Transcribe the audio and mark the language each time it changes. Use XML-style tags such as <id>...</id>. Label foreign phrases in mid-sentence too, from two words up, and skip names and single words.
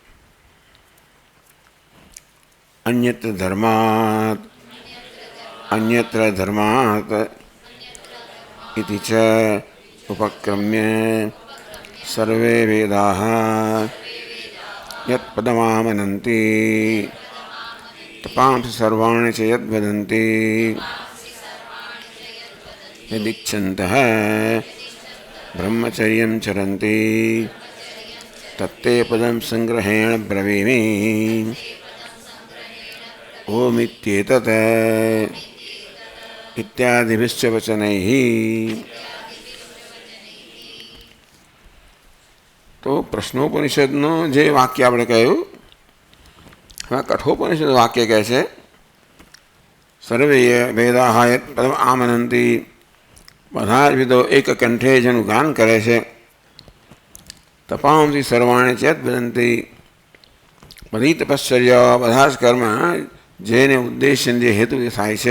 <sa>અન્યત્ર ધર્માત અન્યત્ર ધર્માત ઇતિ ચ ઉપક્રમ્ય સર્વે વેદાઃ યત પદમામનંતિ તપાંસि સર્વાણિ ચ યદ વદન્તિ યદિચ્છन्तઃ બ્રહ્મચર્યં ચરन्ति तत्ते पदं संग्रहेण ब्रवीमि. ओमित्येतत् इत्यादिभिश्च वचनैः.</sa> <gu>तो प्रश्नोपनिषदનું જે વાક્ય આપણે કહ્યું, હવે કઠોપનિષદ વાક્ય કહે છે</gu> <sa>સર્વે વેદાઃ યત પદમ આમનંતિ,</sa> <gu>બધા જ વિદો એક કંઠે જેનું ગાન કરે છે.</gu> <sa>તપાંસી સર્વાણે ચેત વદંતી,</sa> <gu>બધી તપશ્ચર્યા બધા જ કર્મ જેને ઉદ્દેશ્ય જે હેતુ થાય છે.</gu>